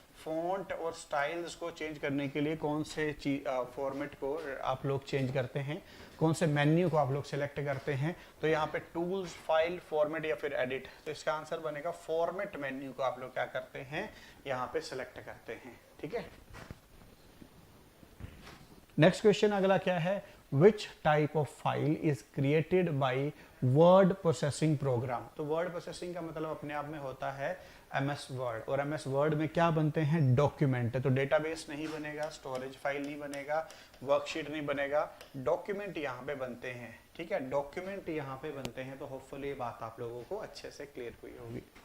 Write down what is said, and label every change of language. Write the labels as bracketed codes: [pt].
[hi] Font और styles को change करने के लिए कौन से फॉर्मेट को आप लोग चेंज करते हैं, कौन से मेन्यू को आप लोग सिलेक्ट करते हैं। तो यहाँ पे टूल्स, फाइल, फॉर्मेट या फिर एडिट। तो इसका आंसर बनेगा फॉर्मेट मेन्यू को आप लोग क्या करते हैं, यहाँ पे सिलेक्ट करते हैं। ठीक है। नेक्स्ट क्वेश्चन अगला क्या है, [en] which type of file is created by word processing program। [hi] तो word processing का मतलब अपने आप में होता है MS Word, और MS Word में क्या बनते हैं, डॉक्यूमेंट। तो डेटाबेस नहीं बनेगा, स्टोरेज फाइल नहीं बनेगा, वर्कशीट नहीं बनेगा, डॉक्यूमेंट यहाँ पे बनते हैं। ठीक है, डॉक्यूमेंट यहाँ पे बनते हैं। तो होपफुली बात आप लोगों को अच्छे से क्लियर हुई होगी।